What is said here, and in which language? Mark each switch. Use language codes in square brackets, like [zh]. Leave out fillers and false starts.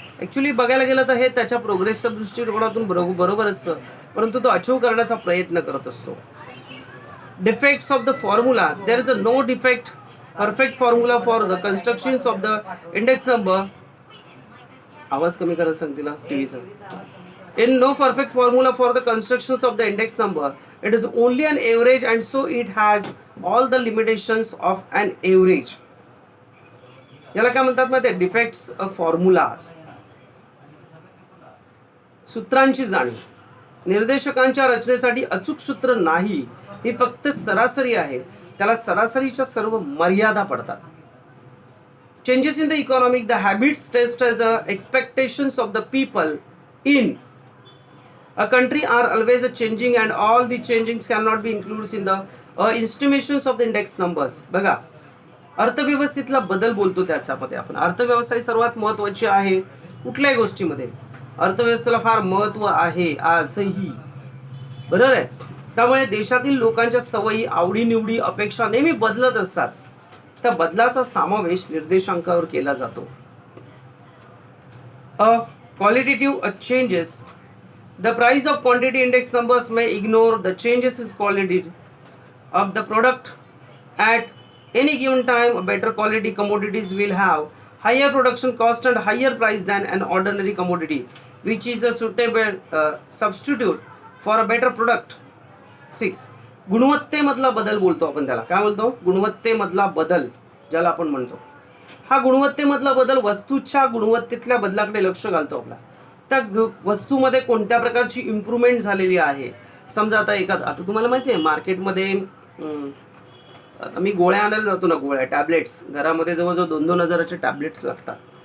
[mr] Actually बघायला गेलं तर हे त्याच्या प्रोग्रेसच्या दृष्टिकोनातून बरोबर असतं, परंतु तो अचीव करण्याचा प्रयत्न करत असतो. [en] Defects of the formula. There is a no defect perfect formula for the constructions of the index number. [mr] आवाज कमी करायला सांग तिला टीव्हीचा. [en] In no perfect formula for the constructions of the index number. It is only an average and so it has all the limitations of an average. [mr] याला काय म्हणतात माहिती आहे? Defects of formulas. सूत्रांची जाणीव. निर्देशकांच्या रचनेसाठी अचूक सूत्र नाही, ही फक्त सरासरी आहे. त्याला सरासरीच्या सर्व मर्यादा पडतात. [en] Changes in the economic, the habits, taste as expectations of the people in a country are always changing and all the changings cannot be included in the estimations of the index numbers. [mr] बघा, अर्थव्यवस्थेतला बदल बोलतो त्याच्यामध्ये आपण. अर्थव्यवस्था ही सर्वात महत्त्वाची आहे कुठल्याही गोष्टीमध्ये. अर्थव्यवस्थेला फार महत्त्व आहे आजही, बरोबर आहे. त्यामुळे देशातील लोकांच्या सवयी, आवडीनिवडी, अपेक्षा नेहमी बदलत असतात. त्या बदलाचा समावेश निर्देशांकावर केला जातो. [en] Qualitative changes. The price of quantity index numbers may ignore the changes in quality of the product at any given time. Better quality commodities will have higher production cost and higher price than an ordinary commodity, which is a suitable substitute for a better product. 6. [mr] गुणवत्तेमधला बदल बोलतो आपण त्याला. काय बोलतो? गुणवत्तेमधला बदल ज्याला आपण म्हणतो. हा गुणवत्तेमधला बदल वस्तूच्या गुणवत्तेतल्या बदलाकडे लक्ष घालतो आपला. त्या वस्तूमध्ये कोणत्या प्रकारची इम्प्रूव्हमेंट झालेली आहे. समजा आता तुम्हाला माहिती आहे मार्केटमध्ये आता मी गोळ्या आणायला जातो ना, गोळ्या टॅबलेट्स घरामध्ये जवळजवळ 2-2 हजाराचे टॅबलेट्स लागतात.